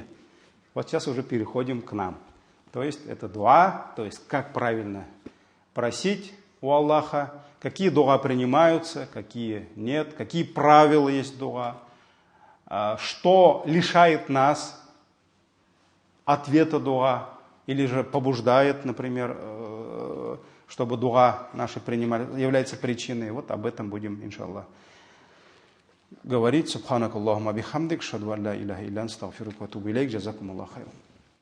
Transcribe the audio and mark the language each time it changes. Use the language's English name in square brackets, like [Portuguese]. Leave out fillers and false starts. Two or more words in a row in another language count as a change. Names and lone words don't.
[Russian] Вот сейчас уже переходим к нам. То есть это дуа, то есть как правильно просить у Аллаха, какие дуа принимаются, какие нет, какие правила есть дуа, что лишает нас ответа дуа, или же побуждает, например, чтобы дуа наши принимали, является причиной. Вот об этом будем, иншаллах, говорить. [Arabic] سبحانك اللهم وبحمدك أشهد أن لا إله إلا أنت أستغفرك وأتوب إليك جزاكم الله خيرا.